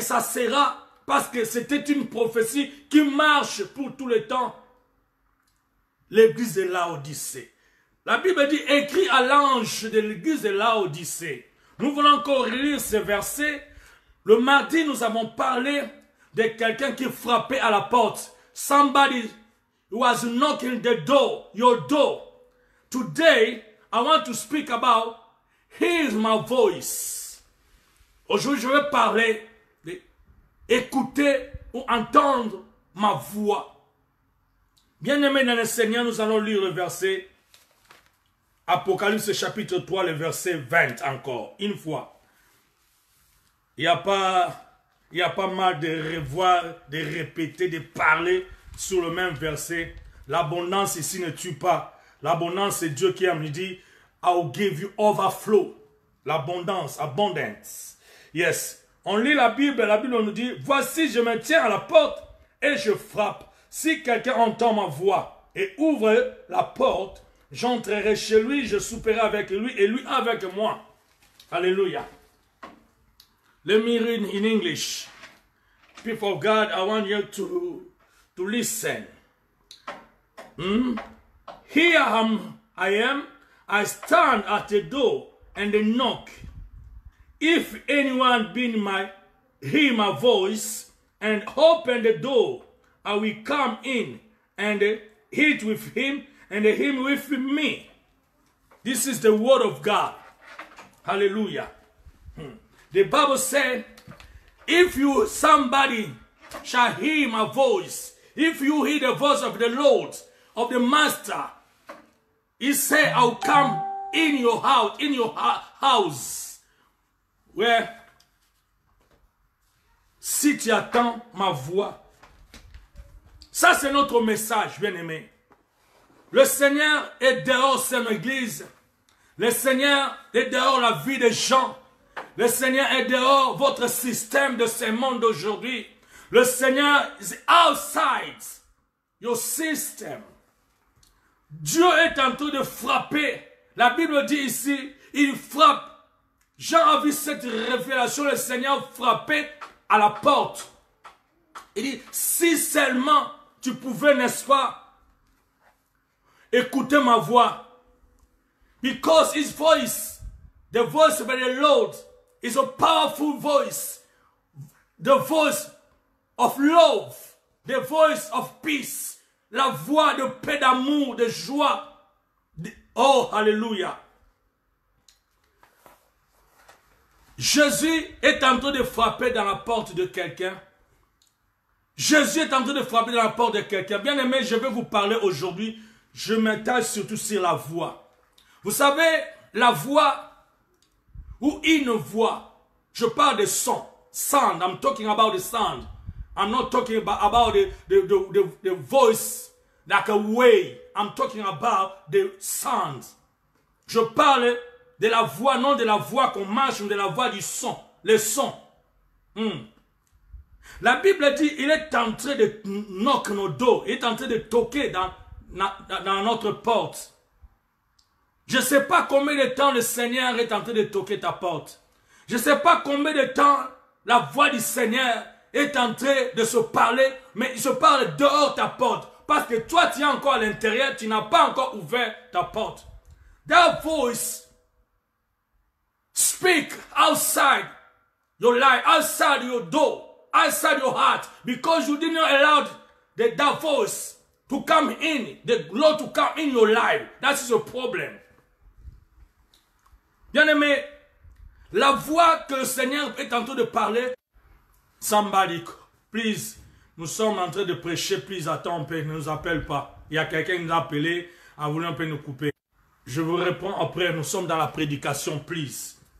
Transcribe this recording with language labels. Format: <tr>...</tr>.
<fr>Et ça sera parce que c'était une prophétie qui marche pour tout le temps. L'église de Laodicée. La Bible dit, écrit à l'ange de l'église de Laodicée. Nous voulons encore lire ce verset. Le mardi, nous avons parlé de quelqu'un qui frappait à la porte.</fr> <en>Somebody was knocking the door, your door. Today, I want to speak about hear my voice.</en> <fr>Aujourd'hui, je vais parler d'écouter ou entendre ma voix. Bien-aimés dans le Seigneur, nous allons lire le verset Apocalypse chapitre 3, le verset 20 encore, une fois. Il n'y a pas mal de revoir, de répéter, de parler sur le même verset. L'abondance ici ne tue pas. L'abondance, c'est Dieu qui aime. Il dit,</fr> <en>I'll give you overflow.</en> <fr>L'abondance,</fr> <en>abundance. Yes.</en> <fr>On lit la Bible nous dit, voici, je me tiens à la porte et je frappe. Si quelqu'un entend ma voix et ouvre la porte, j'entrerai chez lui, je souperai avec lui et lui avec moi.</fr> <en>Alléluia. Let me read in English. People of God, I want you to listen. Here I am, I stand at the door and knock. If anyone hear my voice and open the door, I will come in and eat with him and him with me. This is the word of God. Hallelujah. The Bible said, if somebody shall hear my voice, if you hear the voice of the Lord, of the Master, he said, I'll come in your house, where</en> <fr>si tu attends ma voix. Ça, c'est notre message, bien-aimé. Le Seigneur est dehors son église. Le Seigneur est dehors la vie des gens. Le Seigneur est dehors votre système de ce monde d'aujourd'hui.</fr> <en>Le Seigneur is outside your system.</en> <fr>Dieu est en train de frapper. La Bible dit ici, il frappe. Jean a vu cette révélation, le Seigneur frappait à la porte. Il dit, si seulement tu pouvais, n'est-ce pas, écouter ma voix.</fr> <en>Because his voice, the voice of the Lord, is a powerful voice. The voice of love, the voice of peace.</en> <fr>La voix de paix, d'amour, de joie. Oh, alléluia. Jésus est en train de frapper dans la porte de quelqu'un. Jésus est en train de frapper dans la porte de quelqu'un. Bien aimé, je vais vous parler aujourd'hui. Je m'attache surtout sur la voix. Vous savez, la voix ou une voix. Je parle de son. Sound.</fr> <en>I'm talking about the sound. I'm not talking about the voice like a way. I'm talking about the sound.</en> <fr>Je parle de la voix, non de la voix qu'on marche, mais de la voix du son. Le son. La Bible dit, il est en train de knock nos dos. Il est en train de toquer dans notre porte. Je ne sais pas combien de temps le Seigneur est en train de toquer ta porte. Je ne sais pas combien de temps la voix du Seigneur est en train de se parler, mais il se parle dehors ta porte. Parce que toi, tu es encore à l'intérieur, tu n'as pas encore ouvert ta porte.</fr> <en>That voice speak outside your life, outside your door, outside your heart, because you did not allow that voice to come in, the Lord to come in your life. That's your problem.</en> <fr>Bien-aimé, la voix que le Seigneur est en train de parler, somebody, please, nous sommes en train de prêcher, please, attends, ne nous appelle pas. Il y a quelqu'un qui nous a appelé, a voulu un peu nous couper. Je vous réponds après, nous sommes dans la prédication, please.</fr>